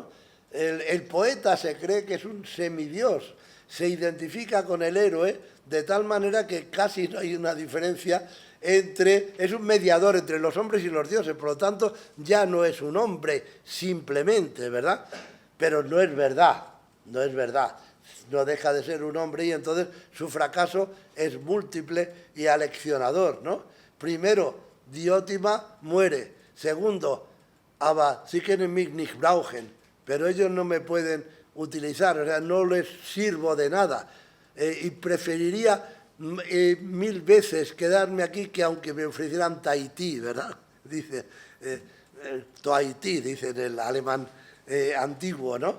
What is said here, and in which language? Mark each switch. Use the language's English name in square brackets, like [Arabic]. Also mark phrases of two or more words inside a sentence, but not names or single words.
[Spanish] El poeta se cree que es un semidios, se identifica con el héroe de tal manera que casi no hay una diferencia es un mediador entre los hombres y los dioses, por lo tanto ya no es un hombre simplemente, ¿verdad? Pero no es verdad, no es verdad. No deja de ser un hombre y entonces su fracaso es múltiple y aleccionador, ¿no? Primero, Diótima muere. Segundo, [German] aber sie können mich nicht brauchen, [Spanish] pero ellos no me pueden utilizar, o sea, no les sirvo de nada. Y preferiría 1000 veces quedarme aquí que aunque me ofrecieran Tahití, ¿verdad? Dice, Tahití, dice en el alemán antiguo, ¿no?